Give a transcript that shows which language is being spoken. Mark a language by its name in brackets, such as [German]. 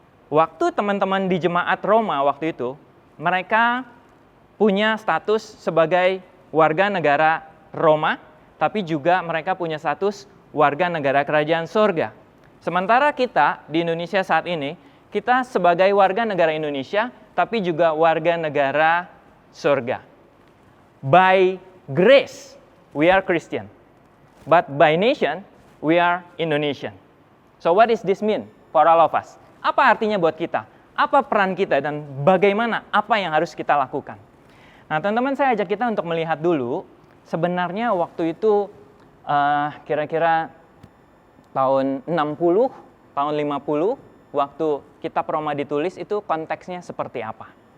[Indonesian] Waktu teman-teman di jemaat Roma waktu itu, mereka punya status sebagai warga negara Roma, tapi juga mereka punya status warga negara kerajaan surga. Sementara kita di Indonesia saat ini, kita sebagai warga negara Indonesia, tapi juga warga negara surga. [English] By grace, we are Christian. But by nation, we are Indonesian. So what does this mean for all of us? [Indonesian] Apa artinya buat kita? Apa peran kita dan bagaimana apa yang harus kita lakukan? Nah teman-teman, saya ajak kita untuk melihat dulu, sebenarnya waktu itu kira-kira tahun 60, tahun 50, waktu kitab Roma ditulis itu konteksnya seperti apa.